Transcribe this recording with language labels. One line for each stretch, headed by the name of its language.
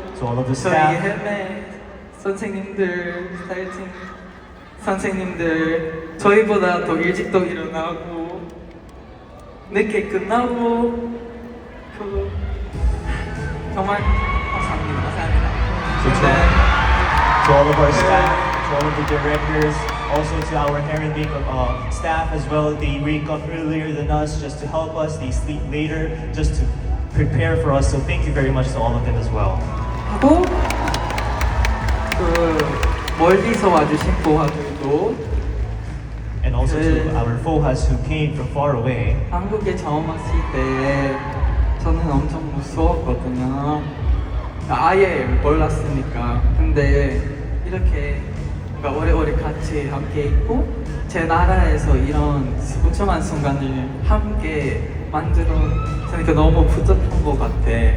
English: So all of the
Korean: 저희
English: staff,
Korean: 헤메 선생님들, 스타일팀 선생님들 저희보다 더 일찍 또 일어나고 늦게 끝나고 그 정말 감사합니다. 감사합니다.
English: So to all of our staff, to all of the directors, also to our hair and makeup staff as well. They wake up earlier than us just to help us. They sleep later just to prepare for us. So thank you very much to all of them as well.
Korean: 하고 그 멀리서 와주신 보아들도
English: And also to our FOHAs who came from far away.
Korean: 한국에 처음 왔을 때 저는 엄청 무서웠거든요. 아예 몰랐으니까. 근데 이렇게 뭔가 오래오래 같이 함께 있고 제 나라에서 이런 소중한 순간을 함께 만들었으니까 너무 뿌듯한 것 같아.